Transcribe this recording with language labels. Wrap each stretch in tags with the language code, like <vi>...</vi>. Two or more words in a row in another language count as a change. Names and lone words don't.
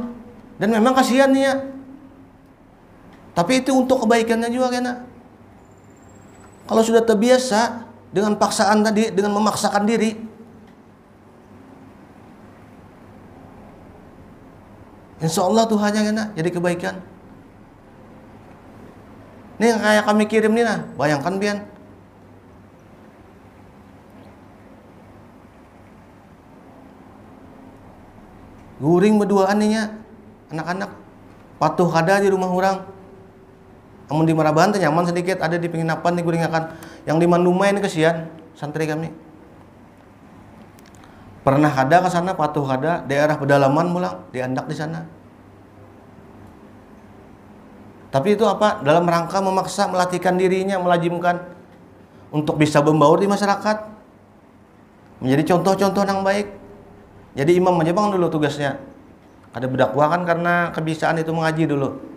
<id>Dan memang kasihan nih ya. Tapi itu untuk kebaikannya juga kena. Kalau sudah terbiasa dengan paksaan tadi, dengan memaksakan diri,</id> <ar>insya Allah</ar> <id>Tuhannya kena jadi kebaikan. Nih yang kayak kami kirim nih nah, bayangkan Bian.</id> <bjn>Guring berduaan nih ya, anak-anak. Patuh kada di rumah orang. Amun di Marabahan teh nyaman sedikit, ada di penginapan di guring akan. Yang di Mandumai ini kesian santri kami. Pernah kada ke sana, patuh kada, daerah pedalaman mulang, diandak di sana.</bjn> <id>Tapi itu apa? Dalam rangka memaksa, melatihkan dirinya, melajimkan untuk bisa membaur di masyarakat. Menjadi contoh-contoh yang baik. Jadi imam aja bang dulu tugasnya. Ada berdakwah kan karena kebiasaan itu mengaji dulu.</id>